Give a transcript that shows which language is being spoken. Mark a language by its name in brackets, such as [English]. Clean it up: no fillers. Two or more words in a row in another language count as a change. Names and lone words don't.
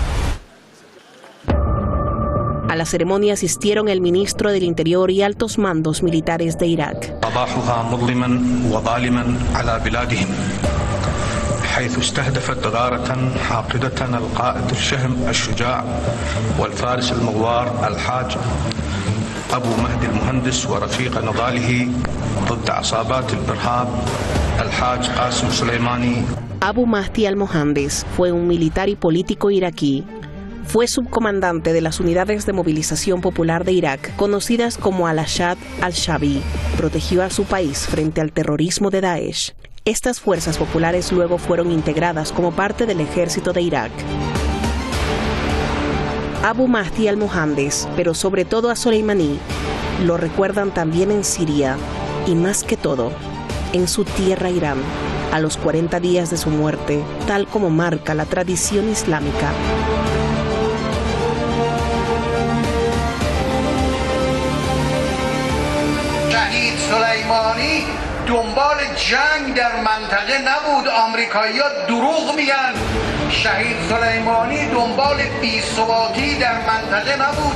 [Spanish] A la ceremonia asistieron el ministro del Interior y altos mandos militares de Irak. [Arabic] حيث استهدفت غارة حاقدة القائد الشهم الشجاع والفارس المغوار الحاج أبو مهدي المهندس ورفيق نضاله ضد عصابات الإرهاب الحاج قاسم سليماني. [Spanish] Abu Mahdi al-Mohandes fue un militar y político iraquí. Fue subcomandante de las unidades de movilización popular de Irak, conocidas como Al-Ashad al-Shabi. Protegió a su país frente al terrorismo de Daesh. Estas fuerzas populares luego fueron integradas como parte del ejército de Irak. Abu Mahdi al-Mohandes, pero sobre todo a Soleimani, lo recuerdan también en Siria y más que todo, en su tierra Irán, a los 40 días de su muerte, tal como marca la tradición islámica. [Persian] شهید سلیمانی دنبال جنگ در منطقه نبود. آمریکایی‌ها دروغ میگن. شهید سلیمانی دنبال بی‌ثباتی در منطقه نبود.